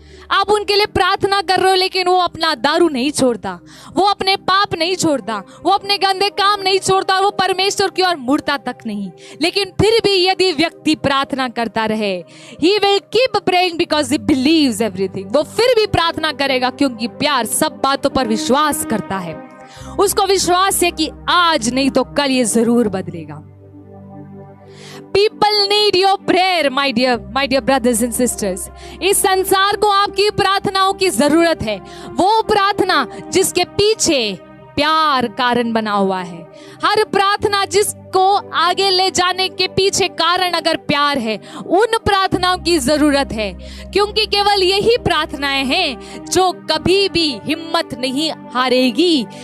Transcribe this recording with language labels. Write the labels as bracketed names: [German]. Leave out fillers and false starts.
[Hindi] आप उनके लिए प्रार्थना कर रहे हो, लेकिन वो अपना दारू नहीं छोड़ता, वो अपने पाप नहीं छोड़ता, वो अपने गंदे काम नहीं छोड़ता, वो परमेश्वर की ओर मुड़ता तक नहीं। लेकिन फिर भी यदि व्यक्ति प्रार्थना करता रहे, [English] he will keep praying because he believes everything। [Hindi] वो फिर भी प्रार्थना करेगा क्योंकि प्यार सब बातों पर विश्वास करता है। उसको विश्वास है कि आज नहीं तो कल ये जरूर बदलेगा। [English] People need your prayer, my dear brothers and sisters। [Hindi] इस संसार को आपकी प्रार्थनाओं की जरूरत है। वो प्रार्थना जिसके पीछे प्यार कारण बना हुआ है। हर प्रार्थना जिसको आगे ले जाने के पीछे कारण अगर प्यार है, उन प्रार्थनाओं की जरूरत है, क्योंकि केवल यही प्रार्थनाएं हैं जो कभी भी हिम्मत नहीं हारेगी।